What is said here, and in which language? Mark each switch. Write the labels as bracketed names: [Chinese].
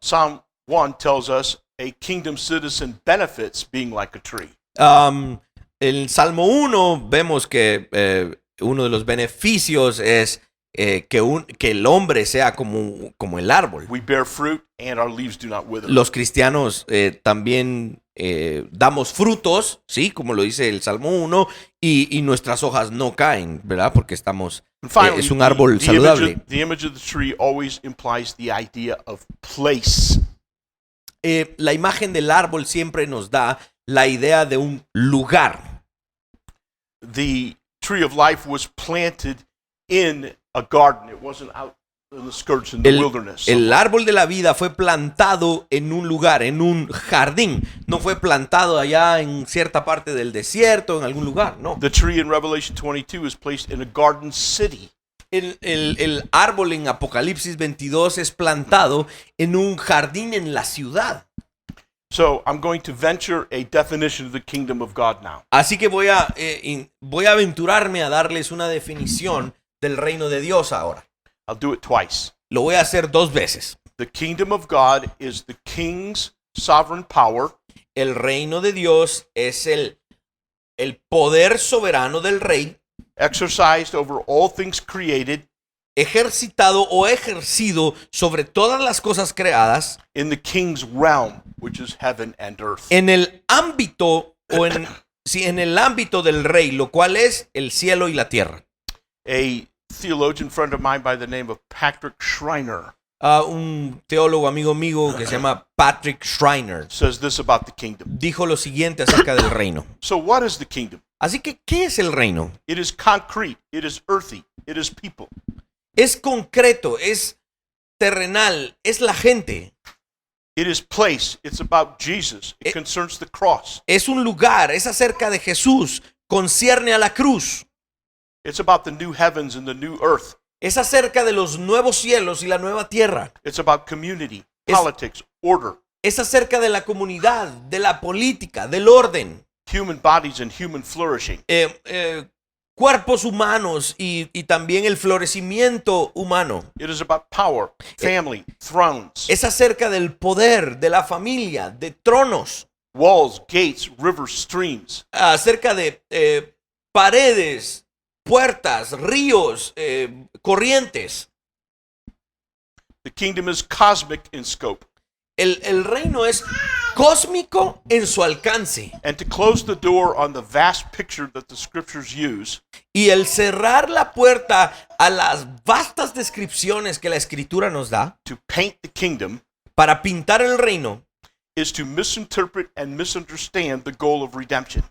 [English] Psalm 1 tells us a kingdom citizen benefits being like a tree. [Spanish] En Salmo 1 vemos que uno de los beneficios es que el hombre sea como el árbol. [English] We bear fruit and our leaves do not wither. [Spanish] Los cristianos también damos frutos, ¿sí? Como lo dice el Salmo 1, y nuestras hojas no caen, ¿verdad? Porque estamos, [English] And finally, [Spanish] es un árbol [English] the [Spanish] saludable. [English] the image of the tree always implies the idea of place. [Spanish] La imagen del árbol siempre nos da la idea de un lugar. [English] The tree of life was planted in a garden. It wasn't out in the skirts in the wilderness. [Spanish] El árbol de la vida fue plantado en un lugar, en un jardín. No fue plantado allá en cierta parte del desierto, en algún lugar, no. [English] The tree in Revelation 22 is placed in a garden city. [Spanish] El árbol en Apocalipsis 22 es plantado en un jardín en la ciudad. [English] So I'm going to venture a definition of the kingdom of God now. [Spanish] Así que voy a aventurarme a darles una definición del reino de Dios ahora. [English] I'll do it twice. [Spanish] Lo voy a hacer 2 veces. [English] The kingdom of God is the king's sovereign power [Spanish] El reino de Dios es el poder soberano del rey, [English] exercised over all things created [Spanish] ejercitado o ejercido sobre todas las cosas creadas [English] in the king's realm, which is heaven and earth. [Spanish] en el ámbito en el ámbito del rey, lo cual es el cielo y la tierra. [English] A theologian friend of mine by the name of Patrick Schreiner [Spanish] Un teólogo amigo mío que se llama Patrick Schreiner [English] says this about the kingdom. [Spanish] dijo lo siguiente acerca del reino. [English] So what is the kingdom? [Spanish] Así que, ¿qué es el reino? [English] It is concrete, it is earthy, it is people. [Spanish] Es concreto, es terrenal, es la gente. [English] It is place, it's about Jesus. It concerns the cross. [Spanish] Es un lugar, es acerca de Jesús, concierne a la cruz. [English] It's about the new heavens and the new earth. [Spanish] Es acerca de los nuevos cielos y la nueva tierra. [English] It's about community, [Spanish] Es- [English] politics, order, [Spanish] Es acerca de la comunidad, de la política, del orden, [English] human bodies and human flourishing. [Spanish] cuerpos humanos y también el florecimiento humano. [English] It is about power, family, thrones, [Spanish] Es acerca del poder, de la familia, de tronos, [English] walls, gates, rivers, streams. [Spanish] acerca de paredes, puertas, ríos, corrientes. [English] The kingdom is cosmic in scope. [Spanish] El reino es cósmico en su alcance. [English] And to close the door on the vast picture that the scriptures use [Spanish] Y el cerrar la puerta a las vastas descripciones que la escritura nos da [English] to paint the kingdom [Spanish] para pintar el reino [English] is to misinterpret and misunderstand the goal of redemption.